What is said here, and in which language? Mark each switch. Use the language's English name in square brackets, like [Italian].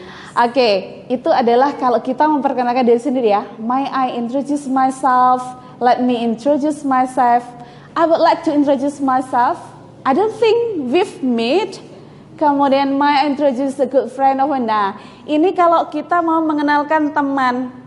[Indonesian] Okay, itu adalah kalau kita memperkenalkan diri sendiri ya. [English] May I introduce myself? Let me introduce myself. I would like to introduce myself. I don't think we've met. Kemudian may I introduce a good friend of mine. [Indonesian] Nah, ini kalau kita mau mengenalkan teman.